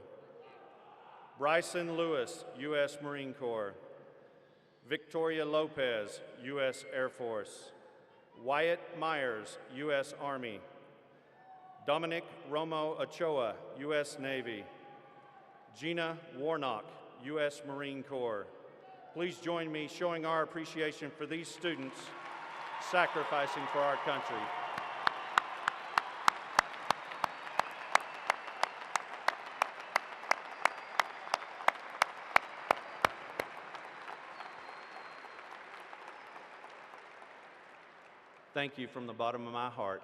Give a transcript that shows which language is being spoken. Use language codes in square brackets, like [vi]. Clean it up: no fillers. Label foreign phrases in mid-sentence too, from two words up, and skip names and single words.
[en] Bryson Lewis, U.S. Marine Corps. Victoria Lopez, U.S. Air Force. Wyatt Myers, U.S. Army. Dominic Romo Ochoa, U.S. Navy. Gina Warnock, U.S. Marine Corps. Please join me showing our appreciation for these students sacrificing for our country. Thank you from the bottom of my heart.